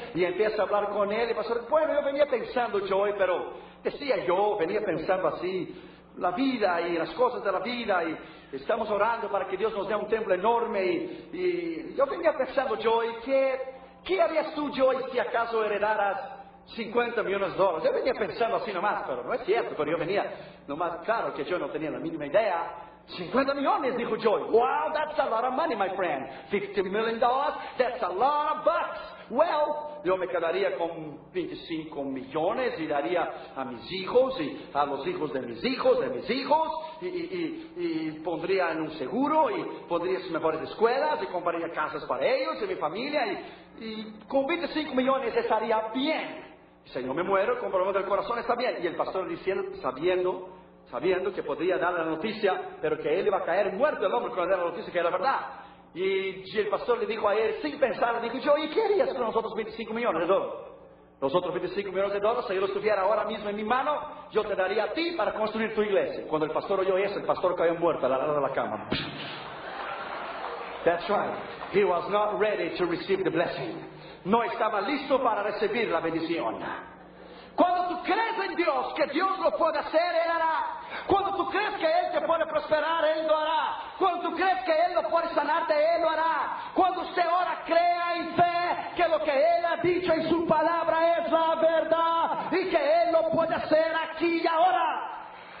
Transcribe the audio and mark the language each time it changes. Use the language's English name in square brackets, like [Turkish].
[Spanish] Y empieza a hablar con él y pasa: bueno, yo venía pensando, Joy, pero decía yo, venía pensando así, la vida y las cosas de la vida, y estamos orando para que Dios nos dé un templo enorme, y yo venía pensando, Joy, ¿qué harías tú, Joy, si acaso heredaras $50 millones? Yo venía pensando así nomás, pero no es cierto, pero yo venía nomás, claro que yo no tenía la mínima idea. $50 millones, dijo Joy. [English] Wow, that's a lot of money, my friend. $50 million, that's a lot of bucks. [Spanish] Well, yo me quedaría con $25 millones y daría a mis hijos y a los hijos de mis hijos, y pondría en un seguro y pondría sus mejores escuelas y compraría casas para ellos y mi familia, y con $25 millones estaría bien. Si no me muero, con problemas del corazón, está bien. Y el pastor diciendo, sabiendo que podría dar la noticia, pero que él iba a caer muerto el hombre cuando era la noticia, que era verdad. Y el pastor le dijo a él, sin pensar, le dijo: yo, ¿y qué harías con los otros $25 millones? Los otros $25 millones, si yo los tuviera ahora mismo en mi mano, yo te daría a ti para construir tu iglesia. Cuando el pastor oyó eso, el pastor cayó muerto a la lado de la cama. [English] That's right. He was not ready to receive the blessing. [Spanish] No estaba listo para recibir la bendición. Cuando tú crees en Dios, que Dios lo puede hacer, Él hará. Cuando tú crees que Él te puede prosperar, Él lo hará. Cuando tú crees que Él lo puede sanarte, Él lo hará. Cuando usted ora, crea en fe que lo que Él ha dicho en su palabra es la verdad y que Él lo puede hacer aquí y ahora.